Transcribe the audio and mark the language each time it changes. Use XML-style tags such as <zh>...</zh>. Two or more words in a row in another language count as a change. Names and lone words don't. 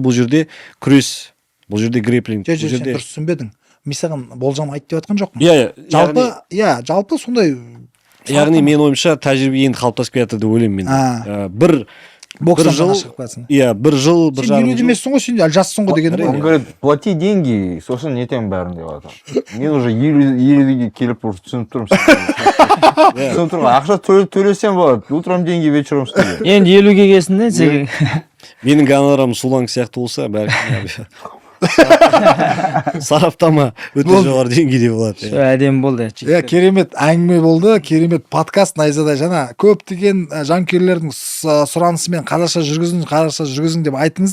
<kk>Яғни бұл жерде күрес, бұл жерде грэпплинг, бұл жерде дұрыс түсінбедің. мен саған болжам айт деп жатқан жоқпын. иә Жалпы сондай яғни менің ойымша тәжірибе енді қалыптасып келе жатыр деп ойлаймын мен. бір бокстан жыл шығып жатсың. бір жыл бір Сен жарым елу жыл демессің ғой, сен әлі жассың ғой дегені Он ғой.</kk> <ru>говорит, плати деньги,</ru> <kk>сосын нетем бәрін деп жатыр. Мен уже елуге келіп уже түсініп тұрмын. Түсініп тұрмын, ақша төлесем болады,</kk> <ru>утром деньги, вечером студия.</ru> <kk>енді 50-ге келсін де сен. менің гонорарым Суланг сияқты болса бәлкім сараптама өте жоғары деңгейде болады. Әдемі болды. Керемет әңгіме болды, керемет подкаст найзадай. Жаңа көптеген жанкүйерлердің сұранысымен қазақша жүргізің деп айтыңыз.</kk>